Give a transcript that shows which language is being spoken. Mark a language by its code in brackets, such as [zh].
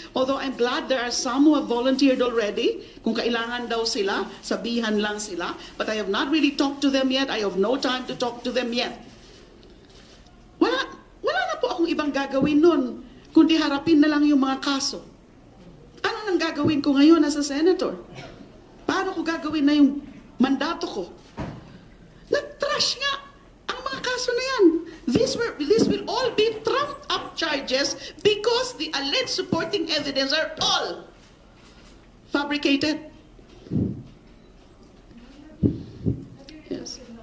[en] Although I'm glad there are some who have volunteered already. [tl] Kung kailangan daw sila, sabihan lang sila. [en] But I have not really talked to them yet. I have no time to talk to them yet. [tl] Wala na po akong ibang gagawin nun, kundi harapin na lang yung mga kaso. Ano nang gagawin ko ngayon [en] as a senator? [tl] Paano ko gagawin na yung mandato ko? Nag-trash nga ang mga kaso na yan. [en] This will all be trumped up charges because the alleged supporting evidence are all fabricated. Yes.